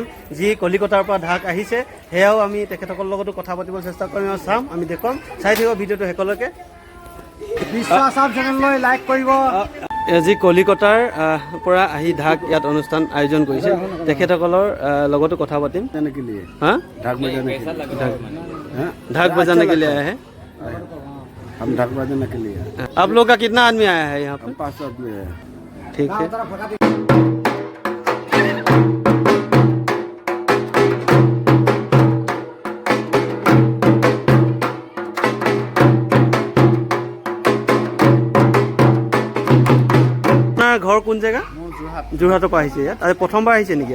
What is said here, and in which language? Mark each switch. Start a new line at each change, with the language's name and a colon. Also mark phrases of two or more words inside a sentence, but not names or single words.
Assamese: যি কলিকতাৰ পৰা ঢাক আহিছে সেয়াও আমি তেখেতসকলৰ লগতো কথা পাতিবলৈ চেষ্টা কৰিম আৰু চাম, আমি দেখুৱাম। চাই থাকিব ভিডিঅ'টো শেষলৈকে। বিশ্ব আছাম চেনেললৈ লাইক কৰিব। যি কলিকতাৰ পৰা আহি ঢাক ইয়াত অনুষ্ঠান আয়োজন কৰিছে, তেখেতসকলৰ লগতো কথা পাতিম। হা
Hindi: ঢাক बजाने के लिए आए हैं हम ढाक बजाने के लिए। आप लोग का कितना आदमी आया है यहाँ पे? 5 आदमी है। ठीक है।
Assamese: ঘৰ কোন জেগা? যোৰহাটৰ পৰা আহিছে ইয়াত। আজি প্ৰথমবাৰ আহিছে নেকি?